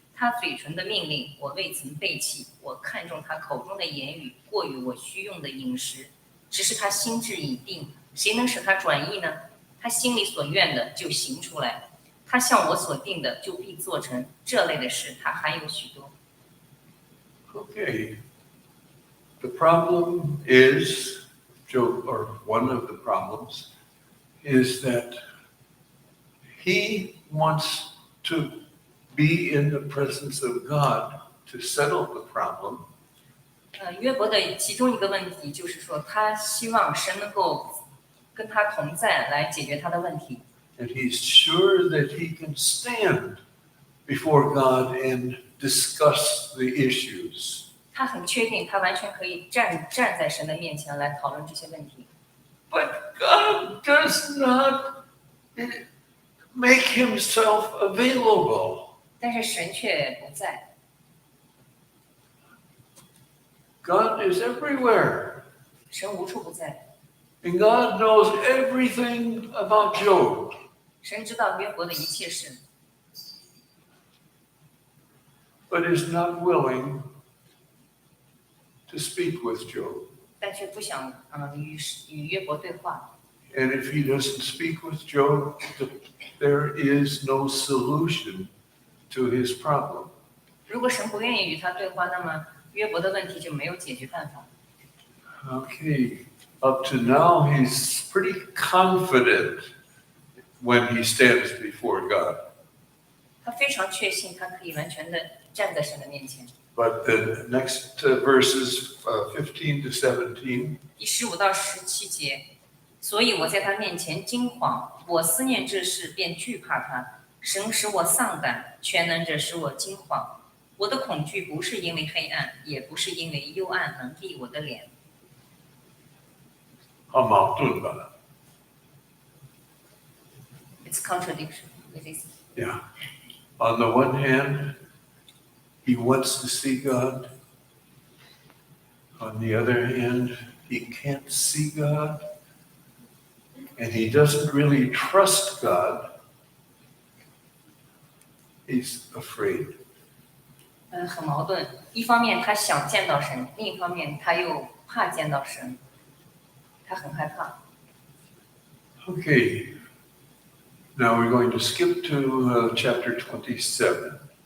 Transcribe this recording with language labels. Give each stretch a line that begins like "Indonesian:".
Chinese: 他嘴唇的命令，我未曾背弃。我看重他口中的言语，过于我需用的饮食。只是他心志已定，谁能使他转意呢？他心里所愿的就行出来，他向我所定的就必做成。这类的事他还有许多。
English: Okay. The problem is, Job, or one of the problems, is that he wants to be in the presence of God to settle the problem.
Chinese: 约伯的其中一个问题就是说，他希望神能够跟他同在，来解决他的问题。
English: And he's sure that he can stand before God and discuss the issues.
Chinese: 他很确定，他完全可以站在神的面前来讨论这些问题。
English: But God does not make himself available.
Chinese: 但是神却不在，
English: God is everywhere.
Chinese: 神无处不在。
English: And God knows everything about Job.
Chinese: 神知道约伯的一切事，
English: But is not willing to speak with Job.
Chinese: 但却不想与约伯对话。
English: And if he doesn't speak with Job, there is no solution to his problem.
Chinese: 如果神不愿意与他对话，那么约伯的问题就没有解决办法。
English: Okay, up to now, he's pretty confident when he stands before God.
Chinese: 他非常确信，他可以完全的站在神的面前。
English: But the next verses, 15 to 17,
Chinese: 第15到17节，所以我在他面前惊惶，我思念这事，便惧怕他。神使我丧胆，全能者使我惊惶。我的恐惧不是因为黑暗，也不是因为幽暗能蔽我的脸。好矛盾吧？
English: It's contradiction with this. Yeah. On the one hand, he wants to see God. On the other hand, he can't see God. And he doesn't really trust God. He's afraid.
Chinese: 很矛盾。一方面他想见到神，另一方面他又怕见到神，他很害怕。
English: Okay. Now we're going to skip to chapter 27.